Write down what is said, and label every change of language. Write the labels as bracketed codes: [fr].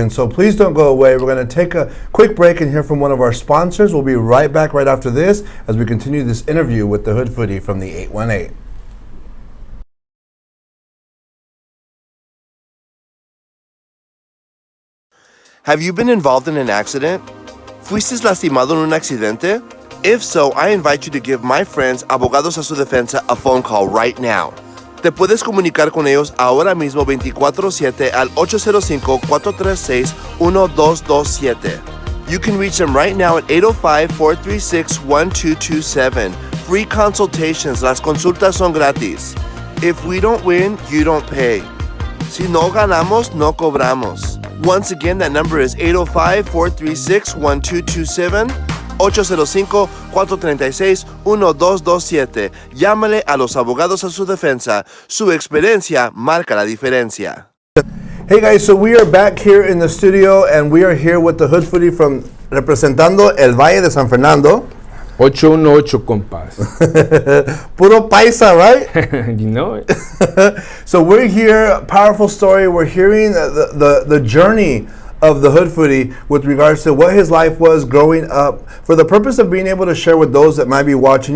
[en] And so please don't go away. We're going to take a quick break and hear from one of our sponsors. We'll be right back right after this as we continue this interview with the Hood Foodie from the 818. Have you been involved in an accident? ¿Fuiste lastimado en un accidente? If so, I invite you to give my friends Abogados a su Defensa a phone call right now. [es] Te puedes comunicar con ellos ahora mismo 24/7 al 805-436-1227. [en] You can reach them right now at 805-436-1227. [es] Free consultations. Las consultas son gratis. [en] If we don't win, you don't pay. Si no ganamos, no cobramos. Once again, that number is 805-436-1227, 805-436-1227. [es] Llámale a los Abogados a su Defensa. Su experiencia marca la diferencia. [en] Hey guys, so we are back here in the studio, and we are here with the Hood Foodie from representando el Valle de San Fernando. [es] 818, compas. Puro paisa, right? [en] You know it. So we're here, powerful story. We're hearing the journey of the Hood Foodie with regards to what his life was growing up, for the purpose of being able to share with those that might be watching.